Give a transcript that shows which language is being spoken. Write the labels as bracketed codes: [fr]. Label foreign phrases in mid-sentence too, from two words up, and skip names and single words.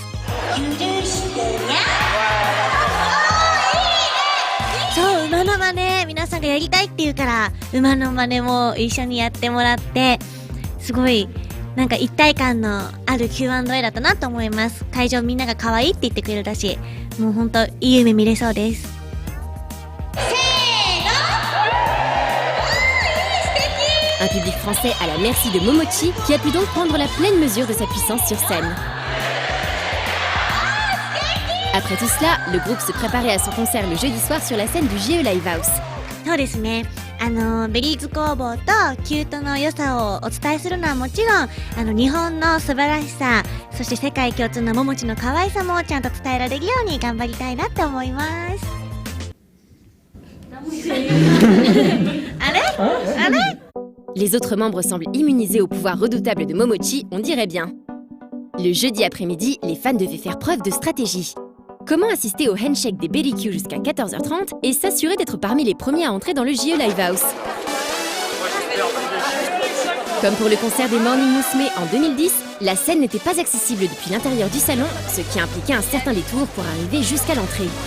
[ja] 許してにゃん。そう、馬の真似皆さんがやりたいって言うから馬の真似も一緒にやってもらって、すごいなんか一体感のある Q&A だったなと思います。会場みんなが可愛いって言ってくれるらしい。もう本当いい夢見れそうです。 [fr] Un public français à la merci de Momochi qui a pu donc prendre la pleine mesure de sa puissance sur scène. Après tout cela, le groupe se préparait à son concert le jeudi soir sur la scène du JE Live House. [ja] そうですね。ベリーズ工房とキュートの良さをお伝えするのはもちろん、日本の素晴らしさ、そして世界共通のももちの可愛さもちゃんと伝えられるように頑張りたいなって思います。あれ？あれ？ [fr] Les autres membres semblent immunisés au pouvoir redoutable de Momochi, on dirait bien. Le jeudi après-midi, les fans devaient faire preuve de stratégie. Comment assister au handshake des BLQ jusqu'à 14h30 et s'assurer d'être parmi les premiers à entrer dans le JE Live House? Comme pour le concert des Morning Musume en 2010, la scène n'était pas accessible depuis l'intérieur du salon, ce qui impliquait un certain détour pour arriver jusqu'à l'entrée.